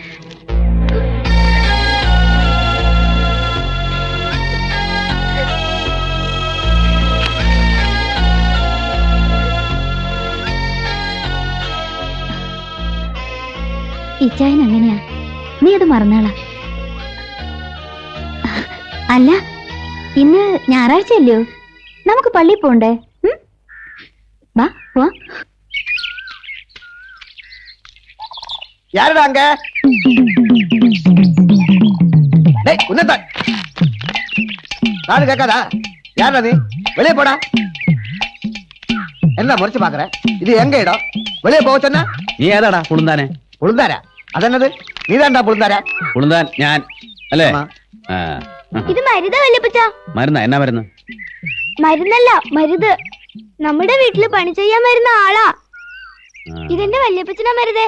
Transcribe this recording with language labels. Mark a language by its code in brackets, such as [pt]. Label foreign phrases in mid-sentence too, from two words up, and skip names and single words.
[ml] ഇച്ചായൻ അങ്ങനെയാ, നീ അത് മറന്നാളാ. അല്ല, ഇന്ന് ഞായറാഴ്ചയല്ലയോ, നമുക്ക് പള്ളിയിൽ പോണ്ടേ? വാ പോവാ. [ta] யாருடா அங்க? டேய் உன்னத காது கேட்காதா? யாரா நீ? வெளியே போடா. என்ன முறைச்சு பாக்குற? இது எங்க இடம்? வெளியே போக சொன்னா? [ml] നീ ഏതാടാ പുളുന്താനെ? പുളുന്താരാ? അതെന്നത്? നീതാണ്ടാ പുളുന്താരാ? പുളുന്താൻ ഞാൻ അല്ലേ? ഇത് മരുതാ വല്യപ്പച്ച? മരുന്നാ? എന്നാ മരുന്ന്? മരുന്നല്ല, മരുത്. നമ്മുടെ വീട്ടില് പണി ചെയ്യാൻ വരുന്ന ആളാ. ഇതെന്റെ വല്യപ്പച്ചനാ മരുതേ.